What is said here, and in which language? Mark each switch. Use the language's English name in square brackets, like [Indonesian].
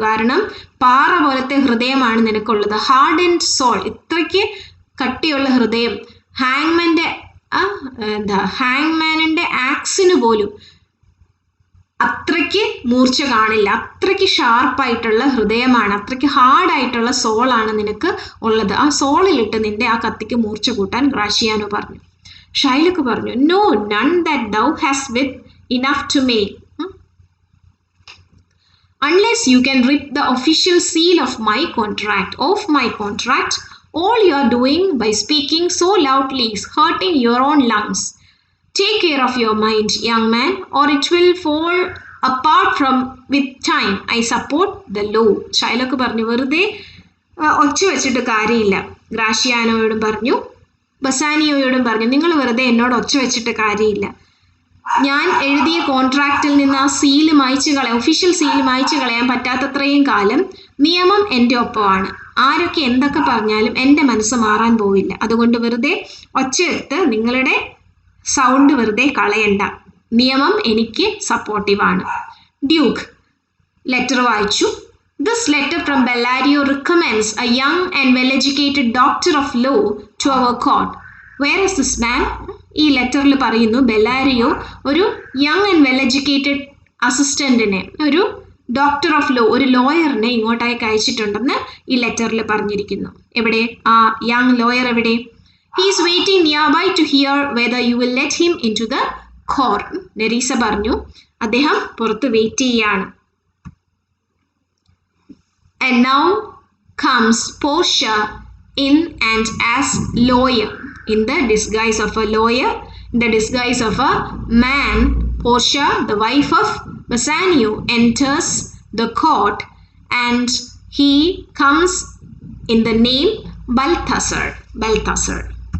[Malayalam] കാരണം പാറ പോലത്തെ ഹൃദയമാണ് നിനക്കുള്ളത്. ഹാർഡ് ആൻഡ് സോൾ, ഇത്രയ്ക്ക് കട്ടിയുള്ള ഹൃദയം. ഹാങ്മൻ്റെ എന്താ ഹാങ്മാനിൻ്റെ ആക്സിന് പോലും അത്രയ്ക്ക് മൂർച്ച കാണില്ല, അത്രയ്ക്ക് ഷാർപ്പായിട്ടുള്ള ഹൃദയമാണ്, അത്രയ്ക്ക് ഹാർഡായിട്ടുള്ള സോളാണ് നിനക്ക് ഉള്ളത്. ആ സോളിലിട്ട് നിന്റെ ആ കത്തിക്ക് മൂർച്ച കൂട്ടാൻ ഗ്രാഷിയാനോ പറഞ്ഞു. ഷൈലോക്ക് പറഞ്ഞു, [English] No, none that thou has with enough to make, unless you can rip the official seal of my contract off my contract, all you are doing by speaking so loudly is hurting your own lungs. Take care of your mind, young man, or it will fall apart from with time. I support the law. [Malayalam] Shylock പറഞ്ഞു, വെറുതെ ഒച്ച വെച്ചിട്ട് കാര്യമില്ല. ഗ്രാഷിയാനോയോടും പറഞ്ഞു, ബസാനിയോയോടും പറഞ്ഞു, നിങ്ങൾ വെറുതെ എന്നോട് ഒച്ച വെച്ചിട്ട് കാര്യമില്ല. ഞാൻ എഴുതിയ കോൺട്രാക്റ്റിൽ നിന്ന് ആ സീല് മായ്ച്ചു കളയാൻ, ഒഫീഷ്യൽ സീല് മായ്ച്ചു കളയാൻ പറ്റാത്തത്രയും കാലം നിയമം എൻ്റെ ഒപ്പമാണ്. ആരൊക്കെ എന്തൊക്കെ പറഞ്ഞാലും എൻ്റെ മനസ്സ് മാറാൻ പോവില്ല. അതുകൊണ്ട് വെറുതെ ഒച്ചയെടുത്ത് നിങ്ങളുടെ സൗണ്ട് വെറുതെ കളയണ്ട. നിയമം എനിക്ക് സപ്പോർട്ടീവാണ്. ഡ്യൂക്ക് ലെറ്റർ വായിച്ചു. [English] This letter from Bellario recommends a young and well-educated doctor of law to our court. Where is this man? [Malayalam] ഈ ലെറ്ററിൽ പറയുന്നു, ബെല്ലാരിയോ ഒരു യങ് ആൻഡ് വെൽ എഡ്യൂക്കേറ്റഡ് അസിസ്റ്റൻറ്റിനെ, ഒരു ഡോക്ടർ ഓഫ് ലോ, ഒരു ലോയറിനെ ഇങ്ങോട്ടേക്ക് അയച്ചിട്ടുണ്ടെന്ന് ഈ ലെറ്ററിൽ പറഞ്ഞിരിക്കുന്നു. എവിടെ ആ യങ് ലോയർ എവിടെ? [English] He is waiting nearby to hear whether you will let him in to the court. [Malayalam] നെരീസ പറഞ്ഞു, അദ്ദേഹം പുറത്ത് വെയിറ്റ് ചെയ്യാണ്. [English] And now comes Portia in and as lawyer, in the disguise of a lawyer, in the disguise of a man. Portia, the wife of Bassanio, enters the court and he comes in the name Balthazar. Balthazar.